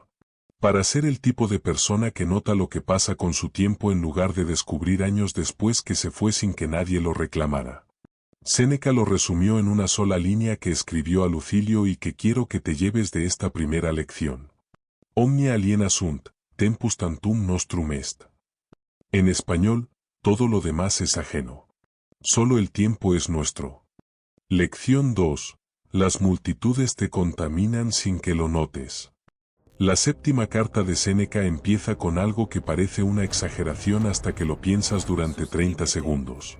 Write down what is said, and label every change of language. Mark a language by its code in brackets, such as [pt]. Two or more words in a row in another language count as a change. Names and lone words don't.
[es] Para ser el tipo de persona que nota lo que pasa con su tiempo en lugar de descubrir años después que se fue sin que nadie lo reclamara. Séneca lo resumió en una sola línea que escribió a Lucilio y que quiero que te lleves de esta primera lección. [la] Omnia aliena sunt, tempus tantum nostrum est. [es] En español, todo lo demás es ajeno. Solo el tiempo es nuestro. Lección 2. Las multitudes te contaminan sin que lo notes. La séptima carta de Séneca empieza con algo que parece una exageración hasta que lo piensas durante 30 segundos.